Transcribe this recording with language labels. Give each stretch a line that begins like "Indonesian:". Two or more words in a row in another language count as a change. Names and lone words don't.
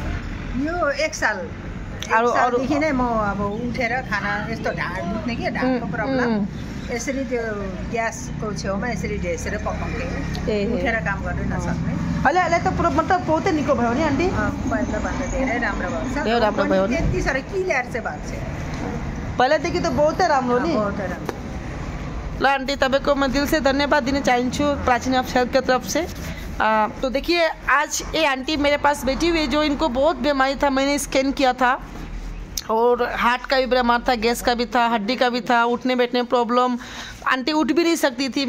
Nepali: यो 1 सालदेखि नै म अब उठेर खाना यस्तो ढाड दुख्ने कि ढाडको प्रब्लम, यसरी त्यो ग्यासको छेउमा यसरी ढेसेर पकाउँथेँ, उठेर काम गर्नु नसक्ने। अहिले त पुरो मतलब बहुतै निको भयो नि आन्टी? पहिलाभन्दा धेरै राम्रो भएको छ। धेरै राम्रो भयो नि? त्यति साह्रो क्लियर चाहिँ भएको छ। पहिलादेखि त बहुतै राम्रो नि? बहुतै राम्रो। ल आंटी, तपाईँको
Hindi: मैं दिल से धन्यवाद देना चाहूँ प्राचीन हर्ब्स हेल्थ की तरफ से। तो देखिए आज ये आंटी मेरे पास बैठी हुई है जो इनको बहुत बीमारी था। मैंने स्कैन किया था और हार्ट का भी बीमार था, गैस का भी था, हड्डी का भी था, उठने बैठने प्रॉब्लम। आंटी उठ भी नहीं सकती थी।